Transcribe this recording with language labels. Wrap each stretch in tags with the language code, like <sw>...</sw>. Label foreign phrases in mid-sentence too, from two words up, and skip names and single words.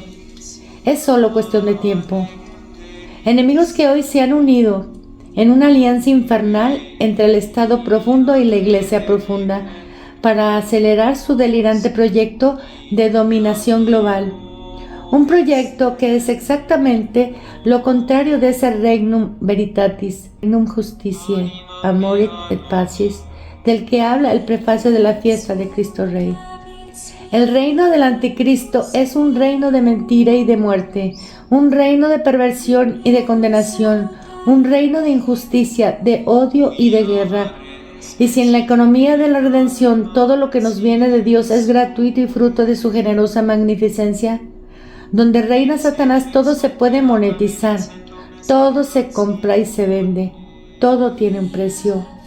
<es>Es solo cuestión de tiempo. Enemigos que hoy se han unido en una alianza infernal entre el Estado profundo y la Iglesia profunda para acelerar su delirante proyecto de dominación global. Un proyecto que es exactamente lo contrario de ese</es> <la>regnum veritatis, regnum justitiae, Amoris et Pacis,</la> <es>del que habla el prefacio de la fiesta de Cristo Rey. El reino del anticristo es un reino de mentira y de muerte, un reino de perversión y de condenación, un reino de injusticia, de odio y de guerra. Y si en la economía de la redención todo lo que nos viene de Dios es gratuito y fruto de su generosa magnificencia, donde reina Satanás todo se puede monetizar, todo se compra y se vende, todo tiene un precio.</es>